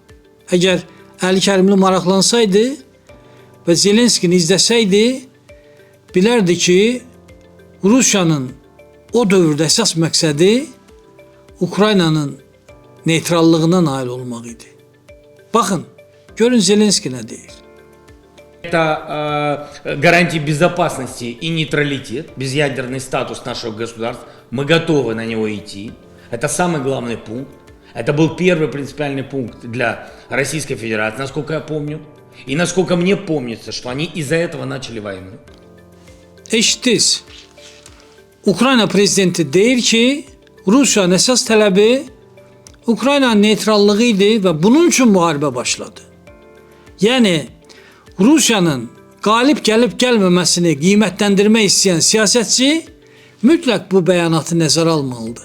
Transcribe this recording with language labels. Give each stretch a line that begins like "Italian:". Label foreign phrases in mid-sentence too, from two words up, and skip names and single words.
Azerbaijani: Əgər Əli Kərimli maraqlansaydı, və Zelenskini izləsəydi, bilərdi ki, Rusiyanın o dövrdə əsas məqsədi Ukraynanın neytrallığına nail olmaq idi. Baxın, görün Zelenski nə deyir.
Russian: Это гарантия безопасности и нейтралитет, безъядерный статус нашего государства. Мы готовы на него идти. Это самый главный пункт. Это был первый принципиальный пункт для Российской Федерации, насколько я помню. И насколько мне помнится, что они из-за этого начали войну.
Azerbaijani: Eşitdiniz. Ukrayna prezidenti deyir ki, Rusiyanın əsas tələbi Ukraynanın neytrallığı idi və bunun üçün müharibə başladı. Yəni, Rusiyanın qalib gəlib gəlməməsini qiymətləndirmək istəyən siyasətçi mütləq bu bəyanatı nəzərə almalıdır.